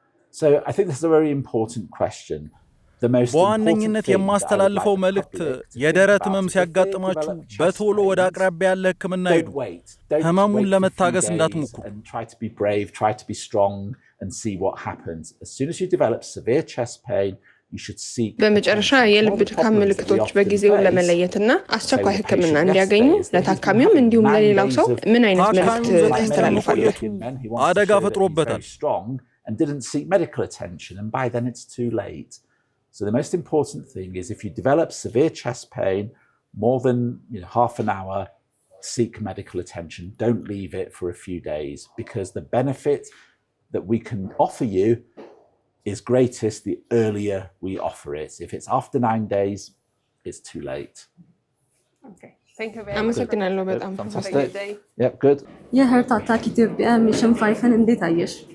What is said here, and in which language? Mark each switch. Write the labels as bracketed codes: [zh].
[en] So I think this is a very important question. [am] በዋነኝነት የማስተላልፈው መልእክት የደረት ህመም ሲያጋጥማችሁ በቶሎ ወደ አቅራቢያ ያለ ህክምና ሂዱ። ህመሙን ለመታገስ እንዳትሞክሩ። [en] Try to be strong and see what happens. As soon as you develop severe chest pain, you should seek. [am] በመጨረሻ የልብ ድካም ምልክቶች በጊዜው ለመለየትና አስቸኳይ ህክምና እንዲያገኙ ለታካሚውም እንዲሁም ለሌላው ሰው ምን አይነት መልእክት ታስተላልፋላችሁ? አደጋ ፈጥሮበታል [en] and didn't seek medical attention, and by then it's too late. So the most important thing is if you develop severe chest pain, more than half an hour, seek medical attention. Don't leave it for a few days, because the benefit that we can offer you is greatest the earlier we offer it. If it's after 9 days, it's too late. Okay. Thank you very much. [am] አመሰግናለሁ በጣም። [en] Yep, good. [am] የሄርት አታክ ኢትዮጵያ ሚሽን 5ን እንዴት አየሽ?